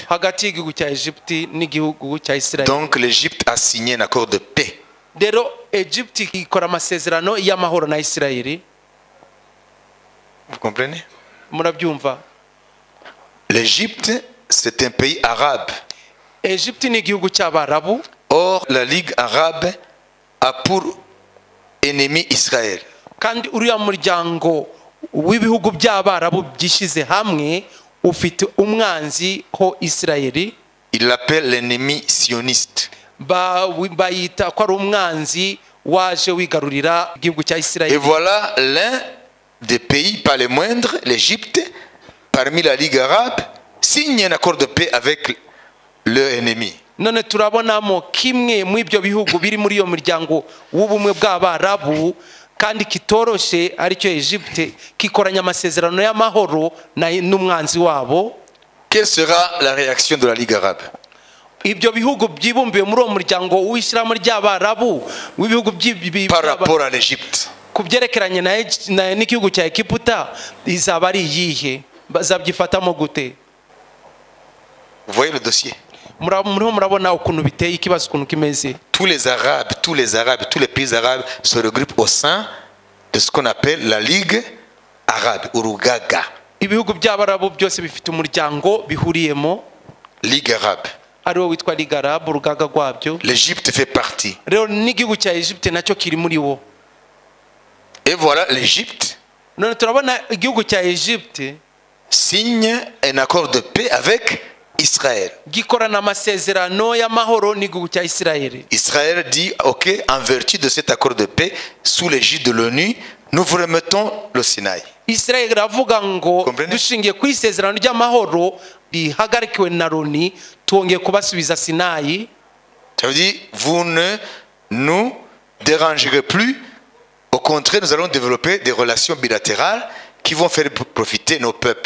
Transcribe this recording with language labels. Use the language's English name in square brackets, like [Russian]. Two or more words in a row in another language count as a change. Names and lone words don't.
[Kinyarwanda] hagati y'igihugu cya Egypte n'igihugu cya Israel. [French] Donc l'Égypte a signé un accord de paix. [Kinyarwanda] Rero Egypte ikora amasezerano y'amahoro na Israeli. [French] Vous comprenez? [Kinyarwanda] Murabyumva? [French] L'Égypte, c'est un pays arabe. [Kinyarwanda] Egypte ni igihugu cy'Abarabu. [French] Or, la Ligue arabe a pour ennemi Israël. [Kinyarwanda] Kandi uriya muryango w'ibihugu by'Abarabu byishize hamwe ufite umwanzi ho Israeli. [French] Il l'appelle l'ennemi sioniste. [Kinyarwanda] Bayita ko ari umwanzi waje wigarurira igihugu cya Israeli. [French] Et voilà l'un des pays, pas les moindres, l'Égypte, parmi la Ligue arabe, signe un accord de paix avec leur ennemi. [Kinyarwanda] None turabonamo kimwe mu ibyo bihugu biri muri iyo muryango w'ubumwe bw'Abarabu kandi kitoroshe aricyo Egypte kikoranya amasezerano y'amahoro n'umwanzi wabo. [French] Quelle sera la réaction de la Ligue arabe? [Kinyarwanda] Ibyo bihugu byibumbiye muri uwo muryango w'Ishyirahamwe ry'Abarabu w'ibihugu [French] par rapport à l'Égypte, [Kinyarwanda] kubyerekeranye n'igihugu cya Egiputa izaba ari iyihe? Bazabyifatamo gute? [French] Vous voyez le dossier? [Kinyarwanda] Murabona ukuntu biteye ikibazo ukuntu kimeze. [French] Tous les pays arabes se regroupent au sein de ce qu'on appelle la Ligue arabe, [Kinyarwanda] Urugaga. Ibihugu by'Abarabu byose bifite umuryango bihuriyemo, Ligue arabe. ariwo witwa Ligue Arabe, urugaga rwabyo. [French] L'Égypte fait partie. [Kinyarwanda] Rero n'igihugu cya Egypte nacyo kiri muri wo. [French] Et voilà, l'Égypte [Kinyarwanda] None turabona igihugu cya Egypte [French] signe un accord de paix avec Israël. [Kinyarwanda] gikorana amasezerano y'amahoro n'igihugu cya Israeli. [French] Israël dit, ok, en vertu de cet accord de paix, sous l'égide de l'ONU, nous vous remettons le Sinaï. [Kinyarwanda] Israel iravuga ngo dushingiye ku isezerano ry'amahoro rihagarikiwe na Loni tuongeye kubasubiza Sinayi. [French] Ça veut dire, vous ne nous dérangerez plus. Au contraire, nous allons développer des relations bilatérales qui vont faire profiter nos peuples.